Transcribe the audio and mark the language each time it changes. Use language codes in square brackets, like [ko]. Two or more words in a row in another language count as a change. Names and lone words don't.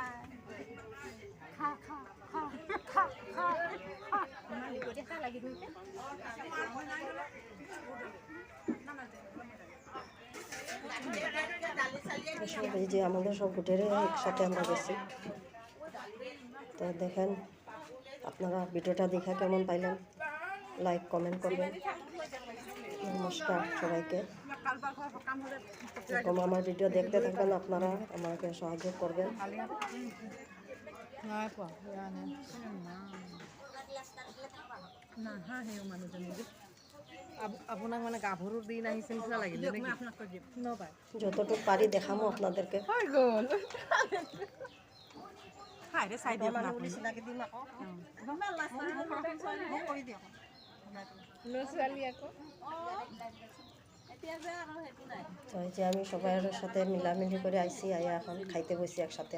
[bn] এই যে আমাদের সব গুটের একসাথে আমরা গেছি। তো দেখেন, আপনারা ভিডিওটা দেখা কেমন পাইলেন, লাইক কমেন্ট করবেন। নমস্কার সবাইকে। এরকম আমার ভিডিও দেখতে থাকবেন, আপনারা আমাকে সাহায্য করবেন। [as] আপোনাক মানে গাভৰুৰ দিন আহিছে নিচিনা লাগিলে, [bn] যতটুকু পারি দেখামো আপনাদেরকে। তো এই যে আমি সবার সাথে মিলামিলি করে আইসি, আইয়া এখন খাইতে বসি একসাথে।